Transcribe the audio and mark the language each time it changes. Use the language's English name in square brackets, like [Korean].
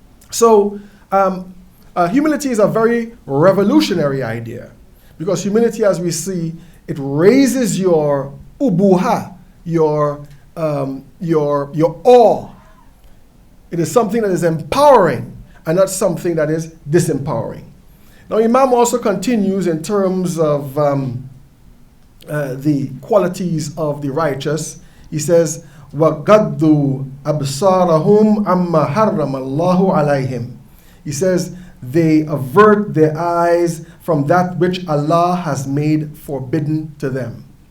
[English] So humility is a very revolutionary idea, because humility, as we see, it raises your ubuha, your awe. It is something that is empowering and not something that is disempowering. Now, Imam also continues in terms of the qualities of the righteous. He says, [Arabic] وَقَدُّوا أَبْصَارَهُمْ عَمَّا حَرَّمَ اللَّهُ عَلَيْهِمْ. [English] He says, they avert their eyes from that which Allah has made forbidden to them.